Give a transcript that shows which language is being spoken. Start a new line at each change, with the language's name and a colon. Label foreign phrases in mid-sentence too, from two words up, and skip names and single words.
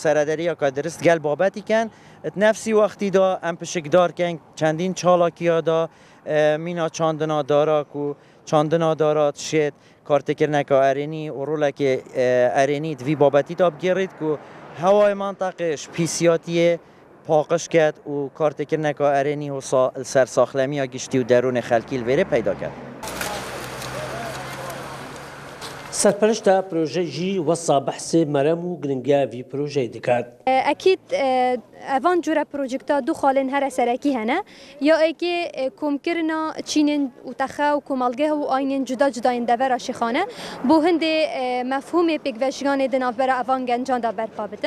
Kurdish: serederiya ka dirist gel babetî ken nefsî wextî da em pişikdarken çendîn çalakiya da mîna çandina dara ku çandina dara tişêt kartêkirneka erênî û rolekê erênî di vî babetî da bigêrît ku hewayê manteqê ji pîsiyatiyê paqij ket û kartêkirneka erênî wisa li ser saxlemiya giştî û derûnê xelkî li vêrê peyda ket. سەرپەرشتە پرۆژە ژی وەسا بەحسێ مەرەم و گرنگیا vî projeyê dikat. Ekîd evan cure projekta du xalên here serekî hene ya êkê komkirina çînên û texe û komalgeh û aynên cuda cudayên devera şîxane bo hindê mefhûmê pêkvejiyanê di navbera evan gencan da berpa bitin.